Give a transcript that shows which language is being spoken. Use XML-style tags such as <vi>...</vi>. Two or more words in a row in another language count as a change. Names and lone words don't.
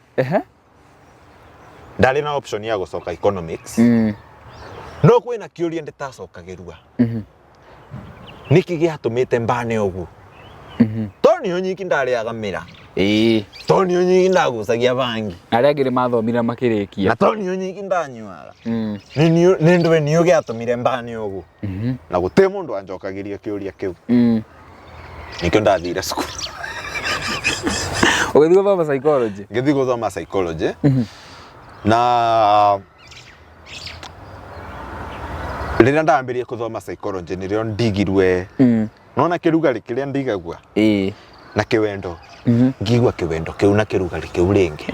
<ki>ndari na option ya gucoka economics no kwina kiuria nditacokagirua niki giatumite mbane ugu toni onyiki ndariaga mira toni onyiki ndagucagia bangi aria angire mathomira makirikia na toni onyiki ndanyuaga ni ndwe niyo giatumire mbane ugu na guti mundu anjokagiria kiuria kiu nikio ndathire cukuru ugithi guthoma psychology ngithi guthoma psychology na rĩrĩa ndambirie kuthoma psychology nĩrĩo ndigirwe nona kĩrugari kĩrĩa ndigagua na kĩwendo ngigua kĩwendo kĩu na kĩrugari kĩu rĩngĩ</ki>